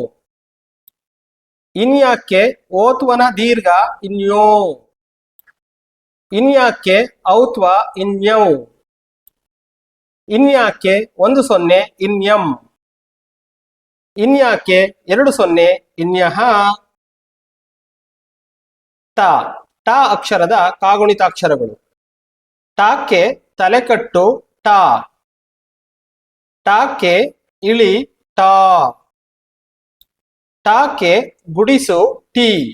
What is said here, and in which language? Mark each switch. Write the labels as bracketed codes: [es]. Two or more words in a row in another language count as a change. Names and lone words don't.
[kn] ಇನ್ಯಾಕ್ಕೆ ಓತ್ವನ ದೀರ್ಘ ಇನ್ಯೋ. ಇನ್ಯಾಕ್ಕೆ ಔತ್ವ ಇನ್ಯೌ. ಇನ್ಯಾಕ್ಕೆ 10 ಇನ್ಯಂ. ಇನ್ಯಾಕ್ಕೆ 20 ಇನ್ಯಹ. ಟ. ಟ ಅಕ್ಷರದ ಕಾಗುಣಿತಾಕ್ಷರಗಳು. ಟಾಕ್ಕೆ ತಲೆಕಟ್ಟು ಟ. ಟಾಕ್ಕೆ ಇಳಿ ಟಾ. ಟಾಕ್ಕೆ ಗುಡಿಸು ಟಿ.